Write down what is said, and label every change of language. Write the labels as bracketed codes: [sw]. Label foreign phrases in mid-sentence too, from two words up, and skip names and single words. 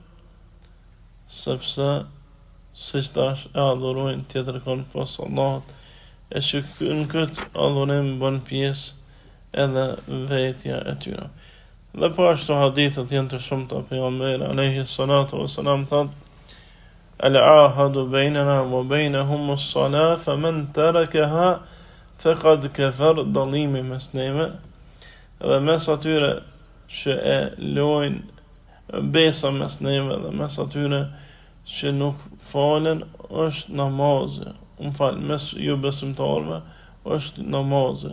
[sq] Sepse siç tash e adhurojnë tjetër kënd pas Allahut, e që në këtë adhurim bën pjesë edhe vetja e tyre. Dhe po ashtu hadithet janë të shumta pejgamberi [ar] عليه الصلاة والسلام [sq] thotë: [ar] "العهد بيننا وبينهم الصلاة فمن تركها فقد كفر", [sq] dallimi mes neve dhe mes atyre që e lojnë besa mes neve dhe mes atyre që nuk falen është namazi. Mes ju besimtarve është namazi.